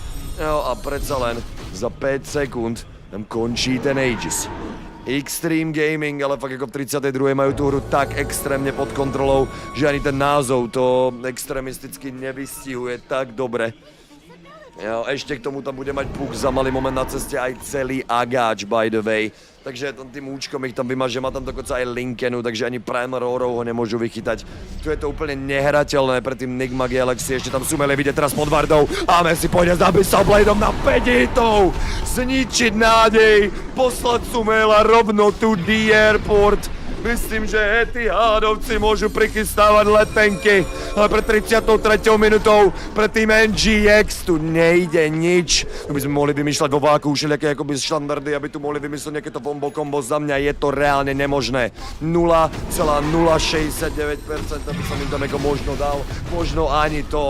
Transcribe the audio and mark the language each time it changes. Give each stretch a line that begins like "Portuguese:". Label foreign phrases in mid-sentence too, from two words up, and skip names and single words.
Slovak: No a predsa len za 5 sekúnd tam končí ten Aegis. Xtreme Gaming, ale fakt ako v 32. majú tú hru tak extrémne pod kontrolou, že ani ten názov to extrémisticky nevystihuje tak dobre. Jo, ešte k tomu tam bude mať puk za malý moment na ceste aj celý Agáč,
English: by the way.
Slovak: Takže tým účkom ich tam vymaže, má tam dokonca aj Linkenu, takže ani Prime Roarov ho nemôžu vychytať. Tu je to úplne nehrateľné pre tým Nigma Galaxy, ešte tam Sumail vidieť teraz pod Vardou. A Messi pôjde zabiť Subladeom na 5 hitov! Zničiť nádej, poslať Sumaila rovno tu
English: the airport.
Slovak: Myslím, že Etihádovci môžu prichystávať letenky, ale pre 33. minútou pre tým NGX tu nejde nič. Tu by sme mohli vymýšľať vo váku všelijaké akoby štandardy, aby tu mohli vymyslieť nejaké to bombo kombo. Za mňa je to reálne nemožné. 0,069%, aby som im tam ako možno dal, možno ani to.